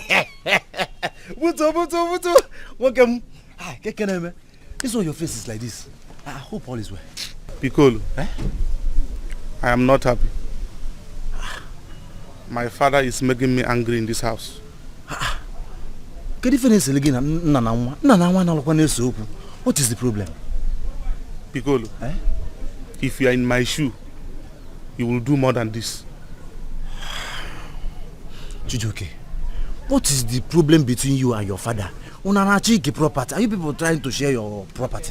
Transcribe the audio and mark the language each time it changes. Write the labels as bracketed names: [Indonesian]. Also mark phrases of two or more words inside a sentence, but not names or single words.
[Igbo] Butu. Nwoke m. Ah, keke na-eme. [English] This one your face is like this. I hope all is well. Piccolo, I am not happy. My father is making me angry in this house. [Igbo] Kedu ife na-esele gị na nna na nwa? Nna na nwa na-alụkwa na-ese okwu. [English] What is the problem? Piccolo, if you are in my shoe, you will do more than this. Chijioke, what is the problem between you and your father? Unanachi property. Are you people trying to share your property?